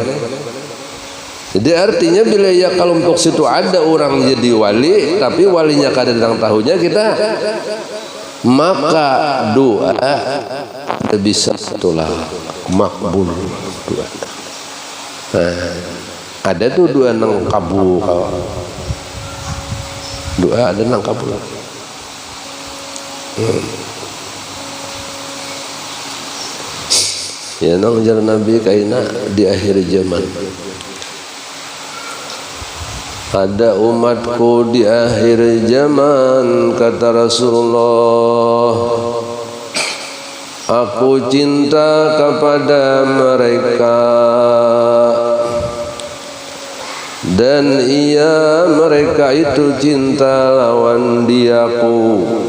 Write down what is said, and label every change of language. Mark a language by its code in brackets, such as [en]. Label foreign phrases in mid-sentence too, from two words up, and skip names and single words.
[id] Jadi artinya bila ya kalau untuk situ ada orang jadi wali, tapi walinya kada datang tahunya kita, maka doa bisa itulah makbul doa. Ada tuh doa nang kabul, doa ada nang kabul. Ya nang jalan Nabi kaina di akhir zaman. Ada umatku di akhir zaman, kata Rasulullah, aku cinta kepada mereka dan ia mereka itu cinta lawan diaku.